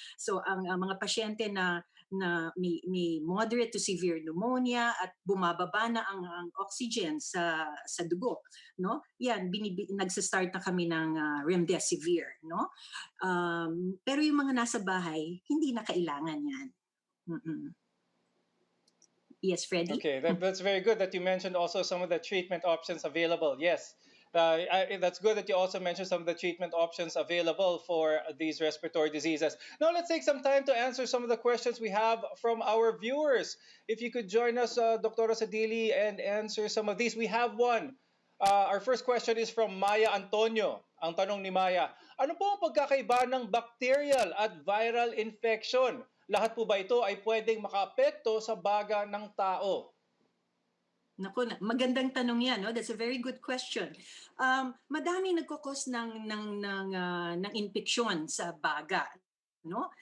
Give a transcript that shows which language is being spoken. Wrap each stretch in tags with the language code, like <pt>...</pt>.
<tl>So ang mga pasyente na may</tl> <en>moderate to severe pneumonia</en> <tl>at bumababa na ang oxygen sa dugo, no? Yan nagsa-start na kami ng remdesivir, no? Pero yung mga nasa bahay, hindi na kailangan yan.</tl> <en>Mm-mm. Yes, Freddie? Okay, that's very good that you mentioned also some of the treatment options available. Yes, that's good that you also mentioned some of the treatment options available for these respiratory diseases. Now, let's take some time to answer some of the questions we have from our viewers. If you could join us, Dr. Sadili, and answer some of these. We have one. Our first question is from Maya Antonio.</en> <tl>Ang tanong ni Maya, ano po ang pagkakaiba ng bacterial at viral infection? Lahat po ba ito ay pwedeng makaapekto sa baga ng tao? Naku, magandang tanong yan, no?</tl> <en>That's a very good question.</en> <tl>Madami nagkukos ng infeksyon sa baga, no?</tl>